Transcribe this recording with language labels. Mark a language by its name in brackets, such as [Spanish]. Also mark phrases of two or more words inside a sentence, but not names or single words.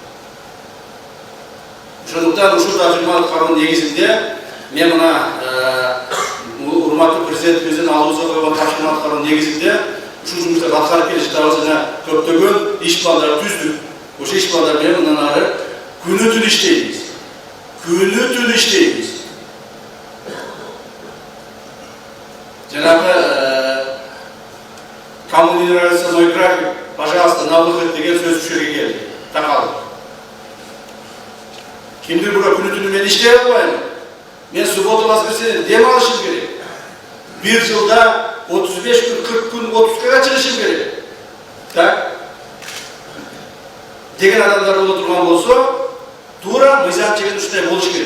[Kyrgyz] Ошондуктан ушул тажрыйбалыктын негизинде мен мына урматтуу президентибиздин алдыбызга койгон тапшырмалыктардын негизинде ушул жумуштарды аткарып келе жатабыз жана көптөгөн иш пландарды түздүк. Ошол иш пландар менен мындан ары күнү түн иштейбиз. Күнү түн иштейбиз. Жанагы [Russian] кому не нравится мой график, пожалуйста, на выход [Kyrgyz] деген сөз ушул жерге келди. Такалды. Кимдир бирөө күнү түнү мен иштей албайм. Мен [Russian] суббота воскресенье [Kyrgyz] дем алышым керек. Bir жылда 35 күн, 40 күн, 30 чыгышым керек. Так? Деген адамдар боло турган болсо, туура мыйзам чегин ушундай болуш керек.